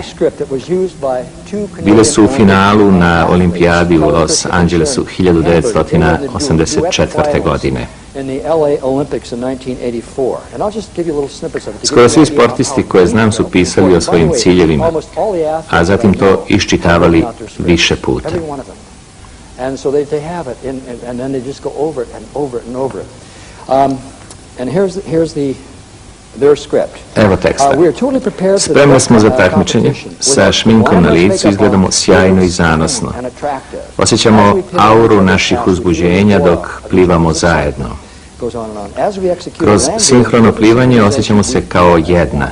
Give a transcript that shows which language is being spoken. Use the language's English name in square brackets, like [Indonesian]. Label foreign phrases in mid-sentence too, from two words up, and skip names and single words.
[Serbian] Bile su u finalu na olimpijadi u Los Angelesu 1984. godine. Skoro svi sportisti koje znam su pisali o svojim ciljevima, a zatim to iščitavali više puta. [English] And so they have it, and then they just go over it and over it and over it. And here's their script. [Serbian] Evo teksta. Spremni smo za takmičenje. Sa šminkom na licu izgledamo sjajno i zanosno. Osjećamo auru naših uzbuđenja dok plivamo zajedno. Kroz sinhrono plivanje osjećamo se kao jedna.